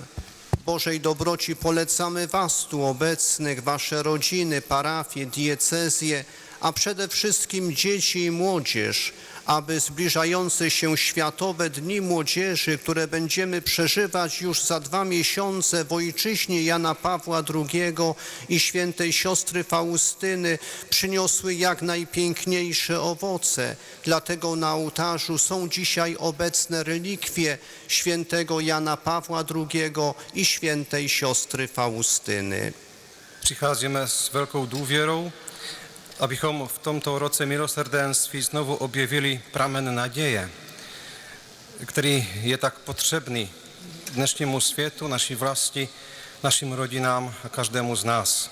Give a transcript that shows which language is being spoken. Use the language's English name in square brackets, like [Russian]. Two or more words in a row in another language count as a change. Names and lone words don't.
[Polish] Bożej dobroci polecamy was tu obecnych, wasze rodziny, parafie, diecezje, a przede wszystkim dzieci i młodzież, aby zbliżające się Światowe Dni Młodzieży, które będziemy przeżywać już za 2 miesiące w ojczyźnie Jana Pawła II i świętej siostry Faustyny, przyniosły jak najpiękniejsze owoce. Dlatego na ołtarzu są dzisiaj obecne relikwie świętego Jana Pawła II i świętej siostry Faustyny. [Czech] Přicházíme s velkou důvěrou, abychom v tomto roce milosrdenství znovu objevili pramen naděje, který je tak potřebný dnešnímu světu, naší vlasti, našim rodinám a každému z nás.